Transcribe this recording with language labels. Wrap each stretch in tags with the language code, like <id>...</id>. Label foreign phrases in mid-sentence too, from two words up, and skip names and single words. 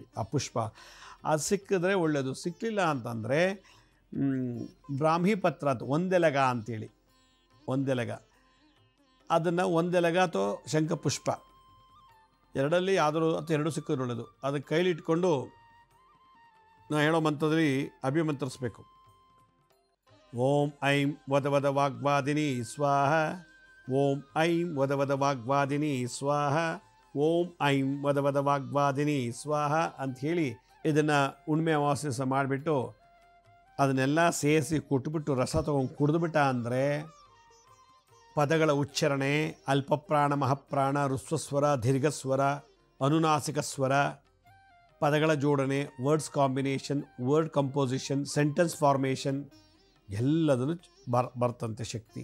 <kn>ಆ ಪುಷ್ಪ ಅದು ಸಿಕ್ಕಿದ್ರೆ ಒಳ್ಳೆಯದು, ಸಿಕ್ಕಲಿಲ್ಲ ಅಂತಂದರೆ ಬ್ರಾಹ್ಮಿ ಪತ್ರ ಅಂತ ಒಂದೆಲಗ ಅಂತೇಳಿ, ಒಂದೆಲಗ, ಅದನ್ನು ಒಂದೆಲಗ ಅಥವಾ ಶಂಖಪುಷ್ಪ ಎರಡಲ್ಲಿ ಯಾವ್ದಾದ್ರು ಅಥವಾ ಎರಡು ಸಿಕ್ಕಿದ್ರೆ ಒಳ್ಳೆಯದು. ಅದನ್ನು ಕೈಲಿ ಇಟ್ಕೊಂಡು ನಾವು ಹೇಳೋ ಮಂತ್ರದಲ್ಲಿ ಅಭಿಮಂತ್ರಿಸ್ಬೇಕು.</kn> <sa>ओं ऐं वद वाग्वादिनि स्वाहा, ओं ऐं वद वाग्वादिनि स्वाहा, ओं ऐं वद वाग्वादिनि स्वाहा</sa> <kn>ಅಂಥೇಳಿ ಇದನ್ನು ಹುಣ್ಣಿಮೆ ಅಮಾವಾಸ್ಯೆ ಸಹ ಮಾಡಿಬಿಟ್ಟು ಅದನ್ನೆಲ್ಲ ಸೇರಿಸಿ ಕುಟ್ಬಿಟ್ಟು ರಸ ತೊಗೊಂಡು ಕುಡಿದ್ಬಿಟ್ಟ ಅಂದರೆ ಪದಗಳ ಉಚ್ಚಾರಣೆ, ಅಲ್ಪಪ್ರಾಣ, ಮಹಾಪ್ರಾಣ, ಋಸ್ವಸ್ವರ, ದೀರ್ಘಸ್ವರ, ಅನುನಾಸಿಕ ಸ್ವರ, ಪದಗಳ ಜೋಡಣೆ,</kn> <en>words combination, word composition, sentence formation</en> <kn>ಎಲ್ಲದನ್ನು ಬರ್ತಂತೆ ಶಕ್ತಿ.</kn>